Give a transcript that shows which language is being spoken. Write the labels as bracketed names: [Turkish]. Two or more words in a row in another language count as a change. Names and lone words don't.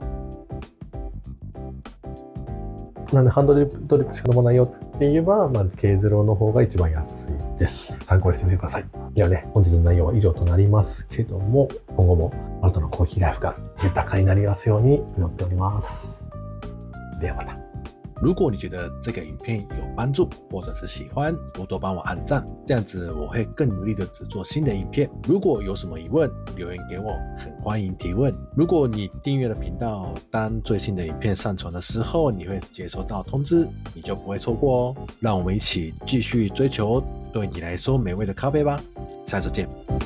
[Japanese] なので、ハンドドリップしか飲まないよって言えば、K0 の方が一番安いです。参考にしてみてください。ではね、本日の内容は以上となりますけども、今後もあなたのコーヒーライフが豊かになりますように祈っております。ではまた。 [Chinese] 如果你觉得這個影片有幫助，或者是喜歡，多多幫我按讚，這樣子我會更努力的製作新的影片。如果有什麼疑問，留言給我，很歡迎提問。如果你訂閱了頻道，當最新的影片上傳的時候，你會接收到通知，你就不會錯過哦。讓我們一起繼續追求對你來說美味的咖啡吧。下次見。